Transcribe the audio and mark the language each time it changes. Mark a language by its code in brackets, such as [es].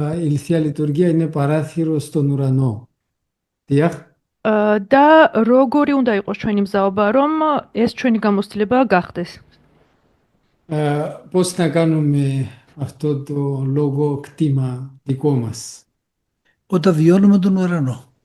[el] Η Θεία Λειτουργία είναι παράθυρο στον ουρανό. Διახ. [ka] და როგორი უნდა იყოს ჩვენი მზაობა, რომ ეს ჩვენი გამოცდილება გახდეს? [el] Πώς να κάνουμε αυτό το λόγο κτήμα δικό μας? Όταν βιώνουμε τον ουρανό.